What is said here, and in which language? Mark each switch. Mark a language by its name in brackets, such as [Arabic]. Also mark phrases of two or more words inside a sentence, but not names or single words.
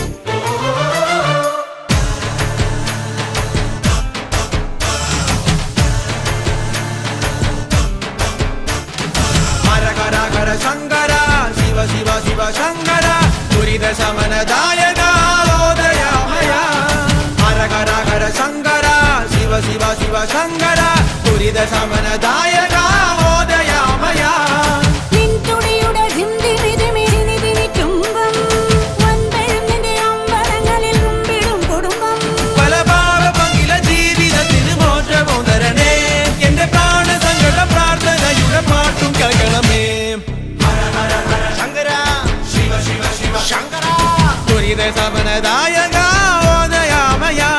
[Sanskrit] शंकर शिव शिव शिव शंकर दुरित शमन दायक ओदयामय। हर हर हर शंकर शिव शिव शिव शंकर दुरित शमन दायक ओदयामय। [Malayalam] പല പാപ പങ്കില ജീവിതത്തിന് മോക്ഷവും തരണേ. എന്റെ പ്രാണ സങ്കട പ്രാർത്ഥനയുടെ പാട്ടും കേൾക്കണമേ. [Sanskrit] दुरित शमन दायक ओदयामय।